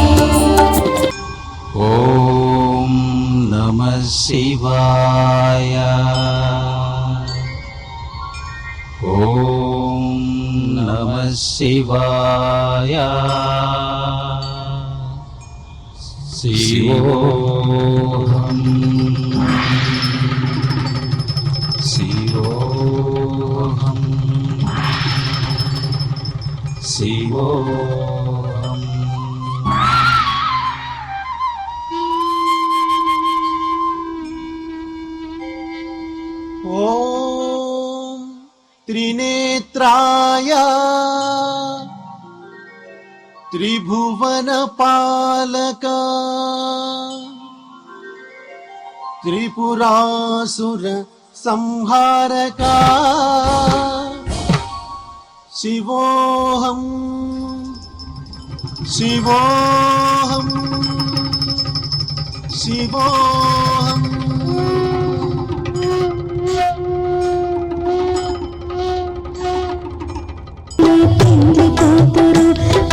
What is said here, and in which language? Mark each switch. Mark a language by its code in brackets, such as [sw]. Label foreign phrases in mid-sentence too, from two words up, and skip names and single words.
[sa] ఓం నమః శివాయ, ఓం నమః శివాయ, శివోహం శివోహం శివోహం. ॐ त्रिनेत्राय त्रिभुवनपालक त्रिपुरासुर संहारका शिवोऽहं शिवोऽहं शिवोऽहम्. [te] పెండ్లి కూతురు